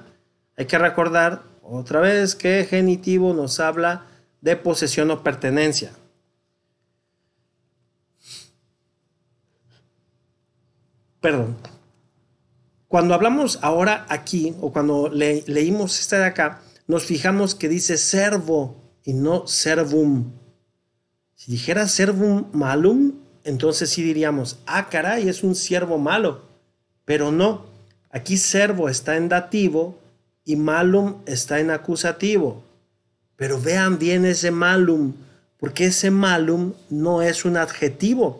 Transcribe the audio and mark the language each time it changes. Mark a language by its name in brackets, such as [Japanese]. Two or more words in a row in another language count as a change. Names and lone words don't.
[Spanish] Hay que recordar otra vez que genitivo nos habla de posesión o pertenencia. Perdón. Cuando hablamos ahora aquí, o cuando leímos esta de acá, nos fijamos que dice servo y no servum. Si dijera [Latin] servum malum, [Spanish] entonces sí diríamos, ah, caray, es un siervo malo. Pero no, aquí servo está en dativo y malum está en acusativo. Pero vean bien ese malum, porque ese malum no es un adjetivo.